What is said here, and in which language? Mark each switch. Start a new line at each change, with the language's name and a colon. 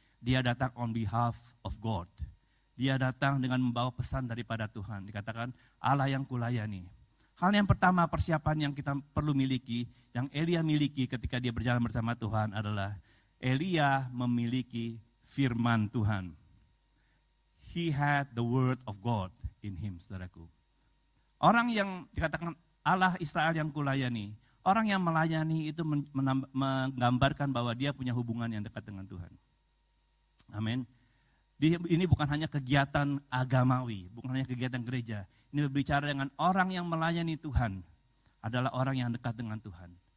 Indonesian: Dia datang
English: on behalf of God.
Indonesian: Dia datang dengan membawa pesan daripada Tuhan. Dikatakan Allah yang kulayani. Hal yang pertama persiapan yang kita perlu miliki, yang Elia miliki ketika dia berjalan bersama Tuhan adalah Elia memiliki firman Tuhan.
English: He had the word of God in him,
Indonesian: saudaraku. Orang yang dikatakan Allah Israel yang kulayani, orang yang melayani itu menggambarkan bahwa dia punya hubungan yang dekat dengan Tuhan. Amin. Ini bukan hanya kegiatan agamawi, bukan hanya kegiatan gereja. Ini berbicara dengan orang yang melayani Tuhan, adalah orang yang dekat dengan Tuhan.